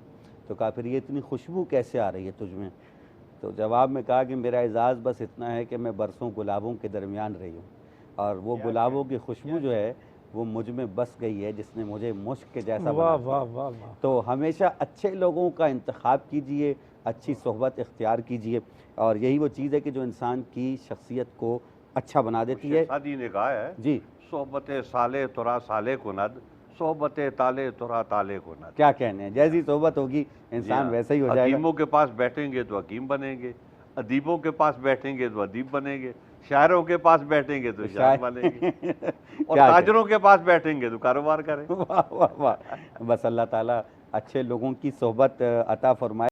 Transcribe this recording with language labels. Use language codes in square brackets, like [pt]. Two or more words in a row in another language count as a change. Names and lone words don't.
[ur] تو کہا پھر یہ اتنی خوشبو کیسے آ رہی ہے تجھ میں؟ تو جواب میں کہا کہ میرا اعزاز بس اتنا ہے کہ میں برسوں گلابوں کے درمیان رہی ہوں، اور وہ گلابوں کی خوشبو جو ہے وہ مجھ میں بس گئی ہے جس نے مجھے مشک کے جیسا بنا دیا۔ تو ہمیشہ اچھے لوگوں کا انتخاب کیجئے، اچھی صحبت اختیار کیجئے، اور یہی وہ چیز ہے کہ جو انسان کی شخصیت کو اچھا بنا دیتی ہے۔ شادی نے کہا ہے جی، [fa] صحبت صالح ترا صالح کند، صحبت طالع ترا طالع کند۔ [ur] کیا کہنے ہیں، جیسی صحبت ہوگی انسان ویسا ہی ہو جائے گا۔ حکیموں کے پاس بیٹھیں گے تو حکیم بنیں گے، ادیبوں کے پاس بیٹھیں گے تو ادیب بنیں گے، شاعروں کے پاس بیٹھیں گے تو شعر والے گے اور کیا تاجروں کے پاس بیٹھیں گے تو کاروبار کریں. واہ واہ واہ. بس اللہ تعالیٰ اچھے لوگوں کی صحبت عطا فرمائے.